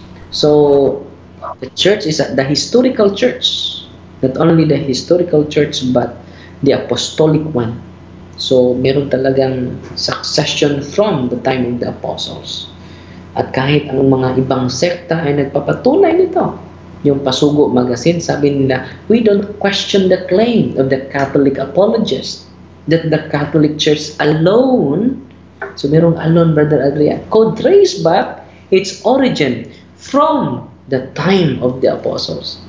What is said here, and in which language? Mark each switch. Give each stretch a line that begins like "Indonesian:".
English: So, the church is the historical church. Not only the historical church, but the apostolic one. So,
Filipino: meron talagang
English: succession from the time of the apostles.
Filipino: At kahit ang mga ibang sekta ay nagpapatunay nito. Yung Pasugo Magazine, sabi nila,
English: we don't question the claim of the Catholic apologists that the Catholic Church alone,
Filipino: so merong
English: alone, Brother Adrian, could trace back its origin from the time of the apostles.